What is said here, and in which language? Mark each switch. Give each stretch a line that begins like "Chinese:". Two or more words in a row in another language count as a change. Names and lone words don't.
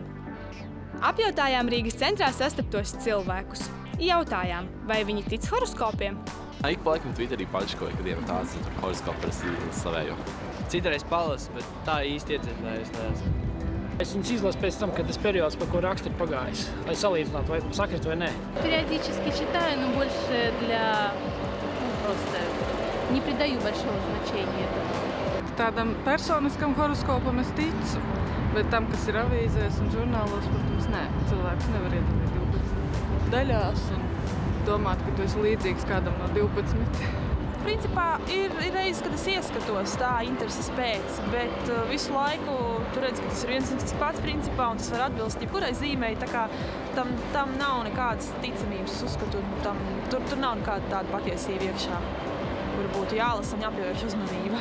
Latvian: Apjautājām Rīgas centrā sastaptos cilvēkus. Jautājām, vai viņi tic horoskopiem? Ik pa laikam Twitterī pačkoju, kad ir tāds horoskopu parasti slavēju. Citreiz palasu, bet tā īsti iedzinājies neesmu. Es viņus izlasu pēc tam, kad tas periods, par ko rakstu, ir pagājis, lai salīdzinātu, vai sakrit vai nē.
Russian: Периодически читаю, но больше для просто не придаю большого значения этому.
Latvian: Tādam personiskam horoskopam es ticu, bet tam, kas ir avīzēs un žurnālos, protams, nē. Cilvēks nevar iedalīt 12 daļās un domāt, ka tu esi līdzīgs kādam no 12. principā ir reizes, kad es ieskatos tā intereses pēc, bet visu laiku tu redz, ka tas ir viens un tas pats principā, un tas var atbilst jebkurai zīmei, tā kā tam nav nekādas ticamības uzskatu, tur nav nekāda tāda patiesība iekšā, kura būtu jālasa un jāpievērš uzmanība.